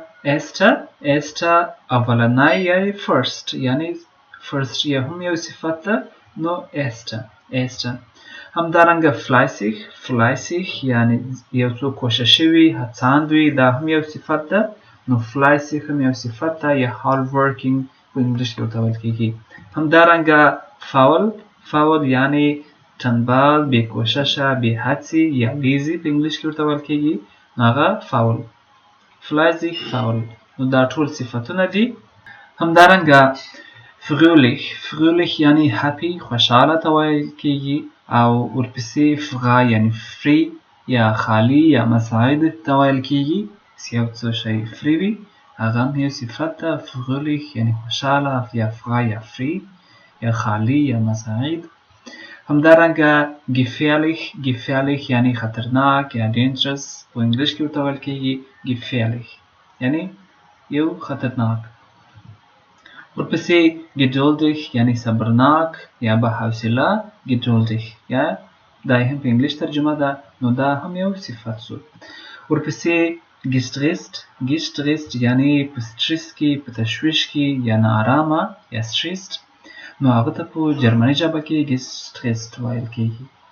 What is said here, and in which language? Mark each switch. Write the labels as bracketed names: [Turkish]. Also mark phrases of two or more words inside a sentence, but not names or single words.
[Pashto] erster اولنی یعنی first یا هم یو صفت ده نو erster همدارنګه fleißig یعنی یو څوک کوششي وي هڅاند وي دا هم یو صفت ده نو fleißig هم یو صفت ده یا [English] hard working [Pashto] په انګلیش کې ورته ویل کیږي همدارنګه faul یعنی تنبل بې کوششه بې هڅې یا lazy په انګلیش کې ورته ویل کیږي هغه [German] faul fleißig faul [Pashto] نو دا ټول صفتونه دي همدارنګه fröhlich یعنی happy خوشحاله ته ویل کیږي او ورپسې frei یعنی free یا خالی یا مساعد ته ویل کیږي چې یو څه شی free وي هغه هم یو صفت ده fröhlich یعنی خوشحاله یا frei یا free یا خالی یا مساعد همدارنګه gefährlich یعنی خطرناک یا dangerous په انګلیش کې ورته ویل کیږي gefährlich یعنی یو خطرناک ورپسې geduldig یعنی صبرناک یا با حوصله geduldig یا دا هم په انګلیش ترجمه ده نو دا هم یو صفت شو ورپسې gestresst یعنی په سټرس کې په تشویش کې یا ناارامه یا stressed نو هغه ته په جرمني ژبه کې gestresst ویل کېږي.